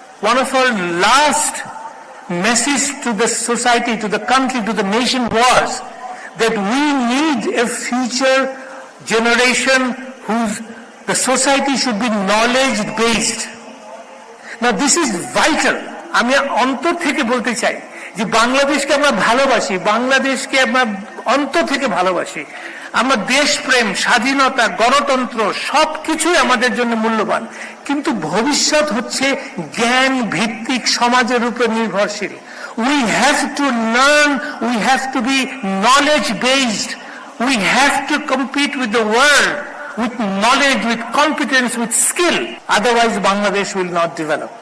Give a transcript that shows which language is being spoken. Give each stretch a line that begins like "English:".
English: One of her last message to the society, to the country, to the nation was that we need a future generation the society should be knowledge based. Now this is vital.
Bangla: আমি অন্তর থেকে বলতে চাই যে বাংলাদেশকে আমরা ভালোবাসি, বাংলাদেশকে আমরা অন্তর থেকে ভালোবাসি। আমরা দেশপ্রেম, স্বাধীনতা, গণতন্ত্র সবকিছুই আমাদের জন্য মূল্যবান, কিন্তু ভবিষ্যৎ হচ্ছে জ্ঞান ভিত্তিক সমাজের উপর নির্ভরশীল।
English: We have to learn, we have to be knowledge based, we have to compete with the world with knowledge, with competence, with skill, otherwise Bangladesh will not develop.